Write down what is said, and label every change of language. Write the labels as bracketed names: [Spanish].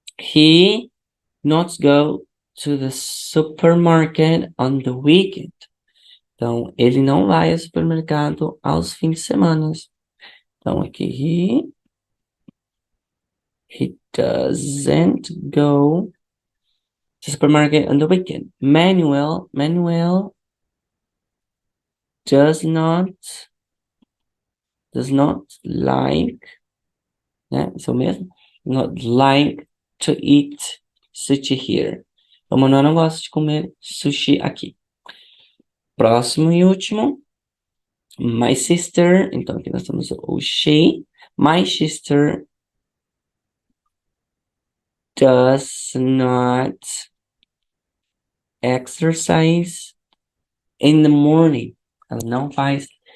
[English] He not go to the supermarket on the weekend. [Portuguese] Então, ele não vai ao supermercado aos fins de semana. Então, aqui, [English] he doesn't go to supermarket on the weekend. Manuel does not like, [Portuguese] né? Isso mesmo? [English] Not like to eat sushi here. [Portuguese] O Manuel não gosta de comer sushi aqui. Próximo e último. [English] My sister. [Portuguese] Então aqui nós temos o she. [English] My sister does not exercise in the morning. [Portuguese] Ela não faz